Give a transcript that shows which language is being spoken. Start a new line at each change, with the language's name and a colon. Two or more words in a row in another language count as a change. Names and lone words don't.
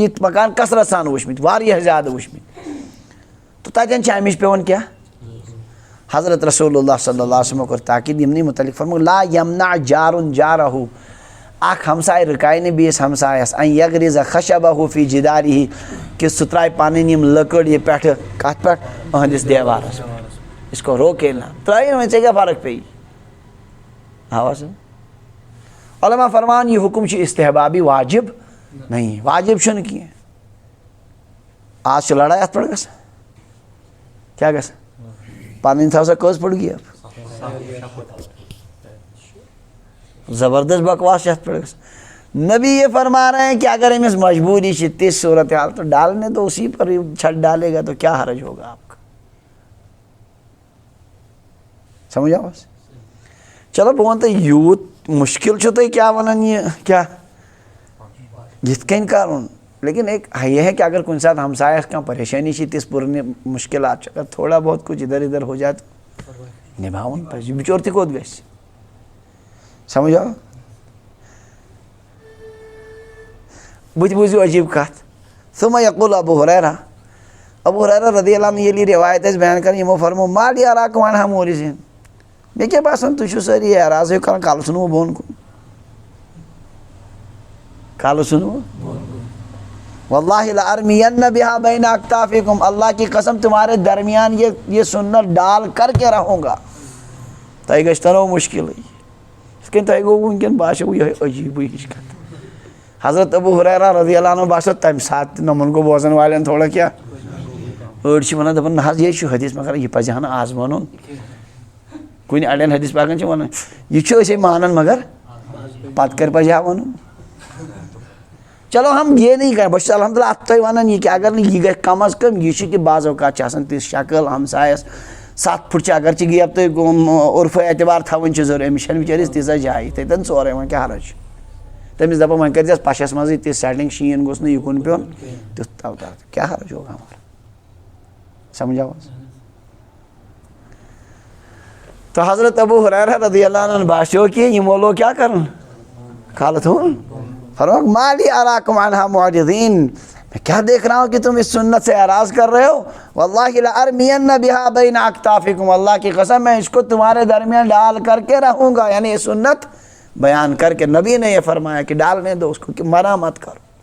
Kashmiri: یِتھۍ مکان کثرت سان وٕچھمٕتۍ واریاہ زیادٕ وٕچھمٕتۍ تہٕ تَتٮ۪ن چھِ اَمِچ پیٚوان کیٛاہ حضرت رسول اللہ صلی اللہ علیہ وسلمو کوٚر تاکیٖد یِمنٕے مُتعلِق فرموو
Arabic: لا یمنع جارُن جارہوٗ
Kashmiri: اکھ ہمساے رُکایہِ نہٕ بیٚیِس ہمسایس
Arabic: ان یغرِزَ خشبہوٗ فی جِدارِہی
Kashmiri: کہِ سُہ ترٛایہِ پنٕنۍ یِم لٔکٕر یہِ پٮ۪ٹھٕ کتھ پٮ۪ٹھ أہنٛدِس دیوارس پٮ۪ٹھ
Urdu: اس کو روکے نہ
Kashmiri: ترٛٲیِن وۄنۍ ژےٚ کیٛاہ فرق پیٚیی آوا سمجھ علما فرمان یہِ حُکُم چھُ استحبابی
Urdu: واجب نہیں
Kashmiri: واجب چھُنہٕ کینٛہہ آز چھِ لڑٲے اتھ پٮ۪ٹھ گژھان کیٛاہ گژھان پنٕنۍ تھاو سا کٔژ پھٕٹ گیپ زبردست بکواس چھِ اتھ پٮ۪ٹھ گژھان
Urdu: نبی یہ فرما رہے ہیں کہ اگر
Kashmiri: أمِس مجبوری چھِ تِژھ صورت حال
Urdu: تو ڈالنے دو اسی پر چھت ڈالے گا تو کیا حرج ہوگا آپ کا
Kashmiri: سمجھ آو چلو بہٕ وَنہٕ تۄہہِ یوٗت مُشکِل چھُو تُہۍ کیٛاہ وَنان یہِ کیٛاہ یِتھ کٔنۍ کَرُن
Urdu: لیکن ایک یہ ہے کہ اگر
Kashmiri: کُنہِ ساتہٕ ہمسایَس کانٛہہ پریشٲنی چھِ تِژھ پُرنہِ مُشکِلات چھِ
Urdu: اگر تھوڑا بہت کچھ ادھر ادھر ہو جائے تو
Kashmiri: نِباوُن پَزِ یہِ بِچور تہِ کوٚت گژھِ سمجھ آو بہٕ تہِ بوٗزِو عجیٖب کَتھ
Arabic: ثُمَّ یقول
Kashmiri: ابوٗ ہُریرہ رضی اللہ عنہ ییٚلہِ یہِ رِوایت ٲسۍ بیان کَران یِمو فرموو
Arabic: ما لی اراکُم عنہا مورِزیٖن
Kashmiri: مےٚ کیٛاہ باسان تُہۍ چھِو سٲری اعراض ہیوٗ کَران کَلہٕ ژھٕنوٕ بۄن کُن کَلہٕ ژھٕنوٕ
Arabic: واللہ لأرمین بہا بین اکتافکم
Urdu: اللہ کی قسم تمہارے درمیان یہ سنت ڈال کر کے رہوں گا
Kashmiri: تۄہہِ گژھنو مُشکِلٕے یِتھ کٔنۍ تۄہہِ گوٚو وٕنکٮ۪ن باسیو یِہوٚے عجیٖبٕے ہِش کَتھ حضرت ابوٗ ہُریرہ رضی اللہ عنہ باسیو تَمہِ ساتہٕ تہِ نۄمَن گوٚو بوزن والٮ۪ن تھوڑا کیٛاہ أڑۍ چھِ وَنان دَپان نہ حظ یے چھُ حدیٖث مگر یہِ پَزِ ہا نہٕ آز وَنُن کُنہِ اَڑٮ۪ن حدیٖث پاکن چھِ وَنان یہِ چھُ أسے مانان مگر پَتہٕ کَرِ پَزِ ہا وَنُن
Urdu: چلو ہم یہ نہیں کریں
Kashmiri: بہٕ چھُس الحمدُاللہ اَتھ تۄہہِ وَنان یہِ کہِ اگر نہٕ یہِ گژھِ کم از کم یہِ چھُ کہِ بعض اوقات چھِ آسان تِژھ شکٕل ہمسایَس 7 پھٕٹ چھِ اگر چھِ گیپ تُہۍ عرفہٕ اعتبار تھاوٕنۍ چھِ ضروٗری أمِس چھَنہٕ بِچٲرِس تیٖژاہ جاے یِتھَے ژورے وۄنۍ کیٛاہ حرج چھُ تٔمِس دَپان وۄنۍ کٔرۍزٮ۪س پَشَس منٛزٕے تِژھ سٮ۪ٹِنٛگ شیٖن گوٚژھ نہٕ یِکُن پیوٚن تیُتھ تَوتر کیٛاہ
Urdu: حرج ہوگا ہمارا
Kashmiri: سمجھ آو حظ
Urdu: تو حضرت ابوٗ ہُریرہ رضی اللہ عنہ
Kashmiri: باسیو کہ یِمو لوگ کیٛاہ کَرُن کھالہٕ تھوٚوُن
Urdu: فرمایا
Arabic: ما لی اراکم عنہا معرضین
Urdu: میں کیا دیکھ رہا ہوں کہ تم اس سنت سے اعراض کر رہے ہو
Arabic: واللہ لأرمین بہا بین اکتافکم
Urdu: اللہ کی قسم میں اس کو تمہارے درمیان ڈال کر کے رہوں گا یعنی یہ سنت بیان کر کے نبی نے یہ فرمایا کہ ڈالنے دو اس کو کہ منع مت کرو